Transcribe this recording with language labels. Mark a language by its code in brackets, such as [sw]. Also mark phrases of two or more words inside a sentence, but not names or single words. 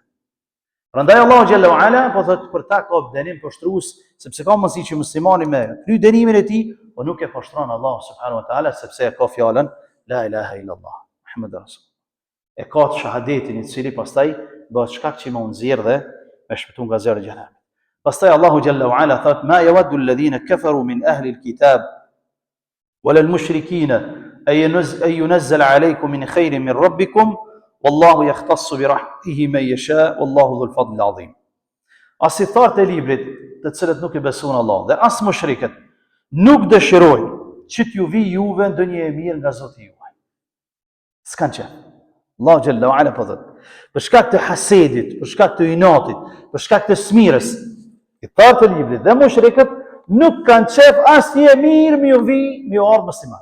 [sq] Prandaj Allahu [ar] جل وعلا [sq] po thotë për ta ka dënim poshtrues, sepse ka mundësi që muslimani me kry dënimin e tij, po nuk e poshtron Allahu [ar] سبحانه وتعالى, [sq] sepse ka fjalën [ar] لا إله إلا الله محمد رسول. [sq] E ka shahadetin i cili pastaj bëhet shkak që më nxjerr dhe me shpëtu nga zjarri i xhenemit. [ar] Pastaj Allahu جل وعلا thot ما يود الذين كفروا من أهل الكتاب ولا المشركين أن ينزل عليكم من خير من ربكم والله يختص برحمته من يشاء والله ذو الفضل العظيم. [sq] As i thartë e librit, të cilët nuk i besojnë Allah dhe as mushrikët nuk dëshirojnë që t'ju vi juve ndonjë e mirë nga Zoti juaj. S'kan qenë. Allahu [ar] جل وعلا [sq] po thot për shkak të hasedit, për shkak të inatit, për shkak të smirës, i thartë e librit dhe mushrikët nuk kanë qef asnjë mirë me ju vi, me ju ardh musliman.